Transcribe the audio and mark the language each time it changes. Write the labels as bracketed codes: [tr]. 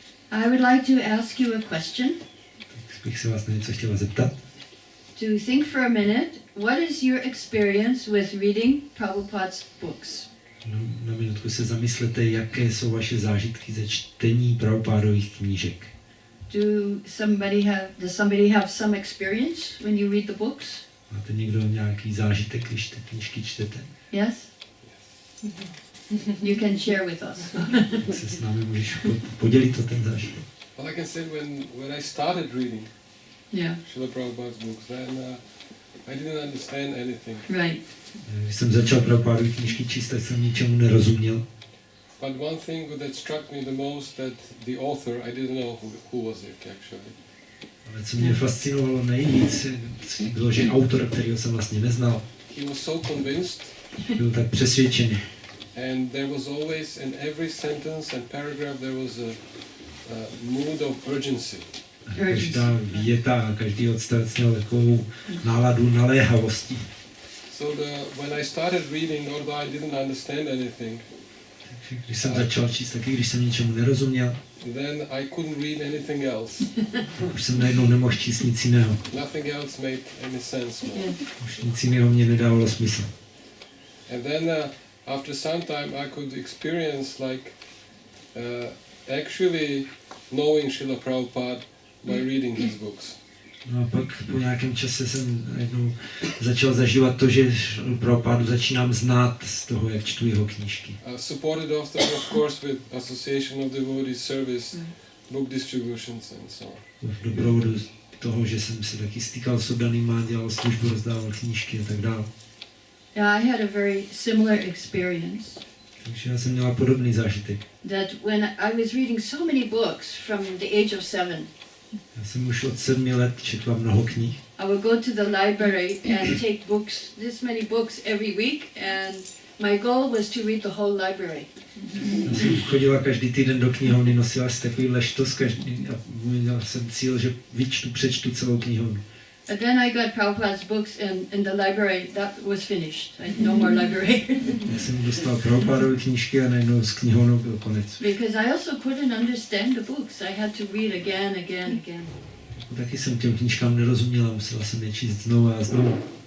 [en] I would like to ask you a question. [cs] Tak bych se vás na něco chtěla zeptat. [en] To think for a minute, what is your experience with reading Prabhupada's books? [cs] Na minutku se zamyslete, jaké jsou vaše zážitky ze čtení Prabhupádových knížek. [en] Does somebody have some experience when you read the books? [cs] Máte někdo nějaký zážitek, když ty knížky čtete? [en] Yes? You can share with us. [cs] Tak se s námi můžeš podělit o ten zážitek. [en] Well, I can say when I started reading Yeah. Srila Prabhupada's books, then I didn't understand anything. Right. [cs] Když jsem začal Prabhupádovy knížky číst, tak jsem ničemu nerozuměl. [en] But one thing that struck me the most, that the author, I didn't know who was it actually. [cs] Ale co mě fascinovalo nejvíc, bylo, že autor, kterého jsem vlastně neznal, [en] he was so convinced, [cs] byl tak přesvědčený. [en] and there was always in every sentence and paragraph there was a mood of urgency. [cs] Každá věta a každý odstavec měl takovou náladu naléhavosti. [en] So when I started reading, although I didn't understand anything, [cs] Když jsem začal číst, taky když jsem něčemu nerozuměl, [en] then I couldn't read anything else. [cs] už jsem najednou nemohl číst nic jiného. [en] Nothing else made any sense more. [cs] Už nic jiného mě nedávalo smysl. [en] And then after some time I could experience like actually knowing Srila Prabhupada by reading his books. [cs] No a pak po nějakém čase jsem najednou začal zažívat to, že Prabhupádu začínám znát z toho, jak čtu jeho knížky. [en] Supported often, of course, with Association of Devotees Service, book distributions and so on. [cs] V doprovodu toho, že jsem se taky stýkal s oddanýma, dělal službu, rozdával knížky a tak dále. [en] Yeah, I had a very similar experience. [cs] Takže já jsem měla podobný zážitek. [en] That when I was reading so many books from the age of 7, [cs] Já jsem už od 7 let četla mnoho knih. [en] I would go to the library and take books, this many books every week, and my goal was to read the whole library. [cs] Já jsem chodila každý týden do knihovny, nosila si takový leštos každý a měla jsem cíl, že přečtu celou knihovnu. [en] And then I got Prabhupada's books in the library. That was finished. No more library. [cs] Já jsem dostal Prabhupádovy knížky a najednou s knihovnou byl konec. [en] Because I also couldn't understand the books. I had to read again. [cs] Taky jsem těm knížkám nerozuměla, musela jsem je číst znovu a znovu.